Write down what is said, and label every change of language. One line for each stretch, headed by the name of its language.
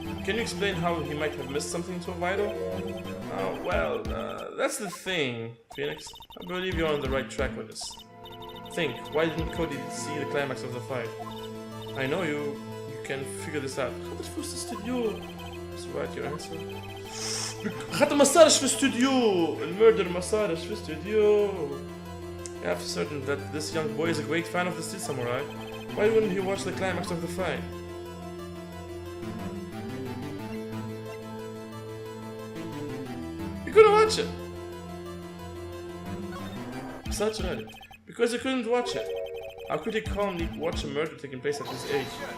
English: Can you explain how he might have missed something so vital? Oh, well, that's the thing, Phoenix. I believe you're on the right track with this. Think, why didn't Cody see the climax of the fight? I know you can figure this out.
Arabic: خاطر في الاستوديو.
English: Mr. Wright, your answer?
Arabic: خاطر ما صارش في الاستوديو. المurder ما صارش في الاستوديو.
English: I have certain that this young boy is a great fan of the Steel Samurai. Why wouldn't he watch the climax of the fight? He couldn't watch it. Such right. Because he couldn't watch it. How could he calmly watch a murder taking place at his age?